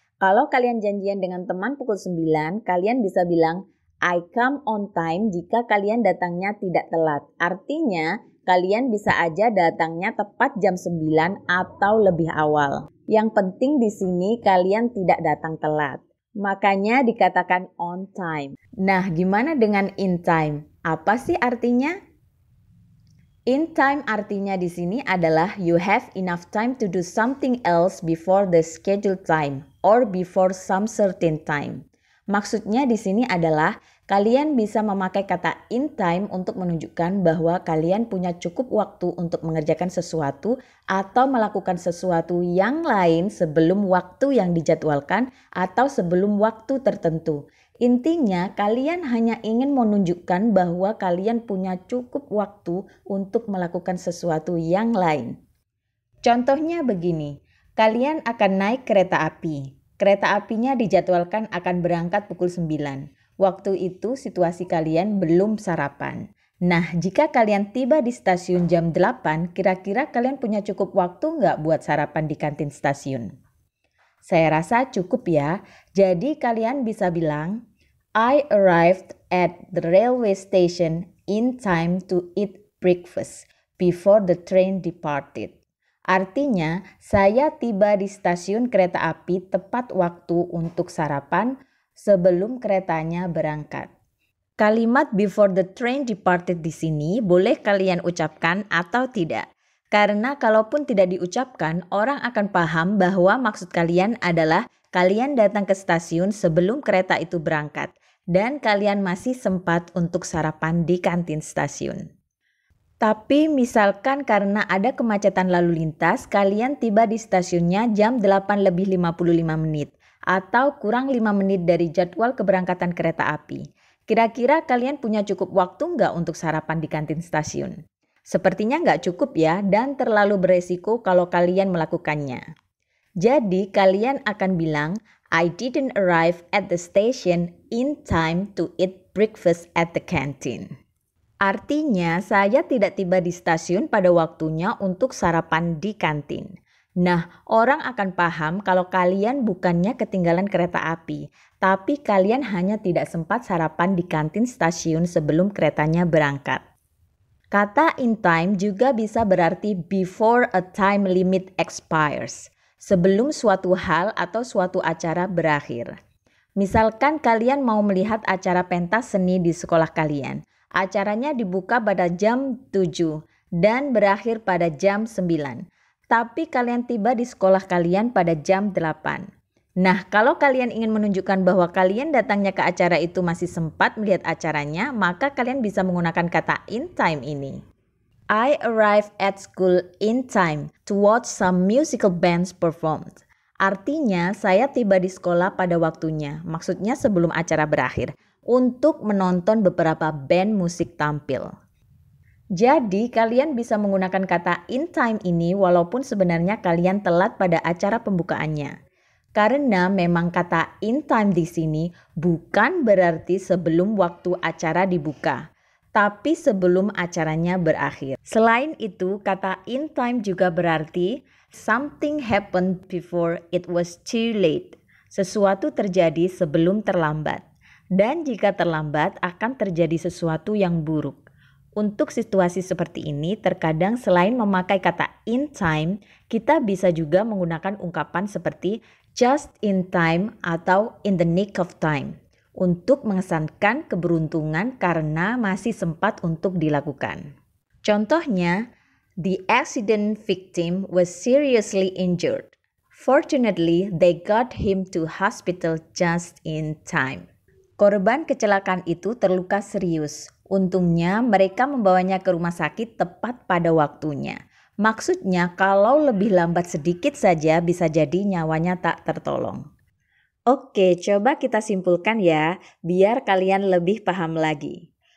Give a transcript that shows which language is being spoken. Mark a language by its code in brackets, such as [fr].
[id] Kalau kalian janjian dengan teman pukul 9, kalian bisa bilang, [en] I come on time [id] jika kalian datangnya tidak telat. Artinya, kalian bisa aja datangnya tepat jam 9 atau lebih awal. Yang penting di sini kalian tidak datang telat. Makanya dikatakan on time. Nah, gimana dengan in time? Apa sih artinya? [en] In time [id] artinya di sini adalah [en] you have enough time to do something else before the scheduled time or before some certain time. [id] Maksudnya di sini adalah kalian bisa memakai kata in time untuk menunjukkan bahwa kalian punya cukup waktu untuk mengerjakan sesuatu atau melakukan sesuatu yang lain sebelum waktu yang dijadwalkan atau sebelum waktu tertentu. Intinya kalian hanya ingin menunjukkan bahwa kalian punya cukup waktu untuk melakukan sesuatu yang lain. Contohnya begini, kalian akan naik kereta api. Kereta apinya dijadwalkan akan berangkat pukul 9. Waktu itu situasi kalian belum sarapan. Nah, jika kalian tiba di stasiun jam 8, kira-kira kalian punya cukup waktu nggak buat sarapan di kantin stasiun? Saya rasa cukup ya. Jadi kalian bisa bilang, [en] I arrived at the railway station in time to eat breakfast before the train departed. [id] Artinya, saya tiba di stasiun kereta api tepat waktu untuk sarapan sebelum keretanya berangkat. Kalimat [en] before the train departed [id] di sini boleh kalian ucapkan atau tidak. Karena kalaupun tidak diucapkan, orang akan paham bahwa maksud kalian adalah kalian datang ke stasiun sebelum kereta itu berangkat dan kalian masih sempat untuk sarapan di kantin stasiun. Tapi misalkan karena ada kemacetan lalu lintas, kalian tiba di stasiunnya jam 8 lebih 55 menit atau kurang 5 menit dari jadwal keberangkatan kereta api. Kira-kira kalian punya cukup waktu nggak untuk sarapan di kantin stasiun? Sepertinya nggak cukup ya dan terlalu beresiko kalau kalian melakukannya. Jadi kalian akan bilang, [en] I didn't arrive at the station in time to eat breakfast at the canteen. [id] Artinya saya tidak tiba di stasiun pada waktunya untuk sarapan di kantin. Nah, orang akan paham kalau kalian bukannya ketinggalan kereta api, tapi kalian hanya tidak sempat sarapan di kantin stasiun sebelum keretanya berangkat. Kata in time juga bisa berarti [en] before a time limit expires, [id] sebelum suatu hal atau suatu acara berakhir. Misalkan kalian mau melihat acara pentas seni di sekolah kalian. Acaranya dibuka pada jam 7 dan berakhir pada jam 9. Tapi kalian tiba di sekolah kalian pada jam 8. Nah, kalau kalian ingin menunjukkan bahwa kalian datangnya ke acara itu masih sempat melihat acaranya, maka kalian bisa menggunakan kata in time ini. [en] I arrived at school in time to watch some musical bands performed. [id] Artinya, saya tiba di sekolah pada waktunya, maksudnya sebelum acara berakhir, untuk menonton beberapa band musik tampil. Jadi, kalian bisa menggunakan kata in time ini walaupun sebenarnya kalian telat pada acara pembukaannya. Karena memang kata in time di sini bukan berarti sebelum waktu acara dibuka, tapi sebelum acaranya berakhir. Selain itu, kata [en] in time [id] juga berarti [en] something happened before it was too late. [id] Sesuatu terjadi sebelum terlambat. Dan jika terlambat akan terjadi sesuatu yang buruk. Untuk situasi seperti ini, terkadang selain memakai kata in time, kita bisa juga menggunakan ungkapan seperti [en] just in time [id] atau [en] in the nick of time [id] untuk mengesankan keberuntungan karena masih sempat untuk dilakukan. [en] Contohnya, the accident victim was seriously injured. Fortunately, they got him to hospital just in time. [id] Korban kecelakaan itu terluka serius. Untungnya mereka membawanya ke rumah sakit tepat pada waktunya. Maksudnya kalau lebih lambat sedikit saja bisa jadi nyawanya tak tertolong. Oke, coba kita simpulkan ya, biar kalian lebih paham lagi.